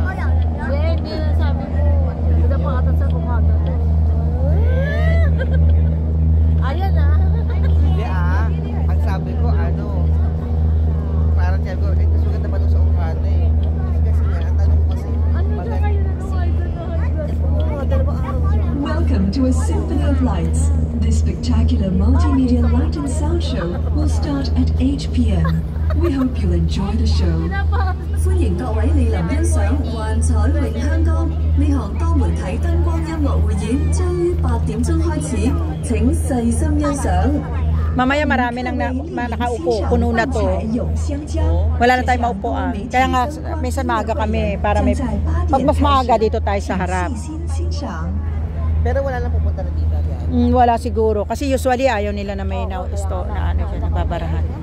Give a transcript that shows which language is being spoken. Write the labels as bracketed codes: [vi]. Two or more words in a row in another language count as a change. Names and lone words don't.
[tl] Hindi na sabi mo. Maganda pa ata sa ukada. Ayan ah. Hindi ang sabi ko parang sabi ko, mas maganda pa doon sa ukada eh. Kasi nga, ang tanong ko kasi, [en] Welcome to a Symphony of Lights. This spectacular multimedia light and sound show will start at 8 p.m. We hope you'll enjoy the show. [yue] 歡迎各位莅臨欣賞幻彩詠香江呢項多媒體燈光音樂匯演，將於8點鐘開始，請細心欣賞。 [tl] Mamaya marami nang nakaupo, puno na to. Wala na tayong maupuan. Kaya nga, minsan maaga kami para may... Pag mas maaga, dito tayo sa harap. Pero wala lang pupunta na dito. Wala siguro. Kasi usually ayaw nila na may na ano dyan, nababarahan.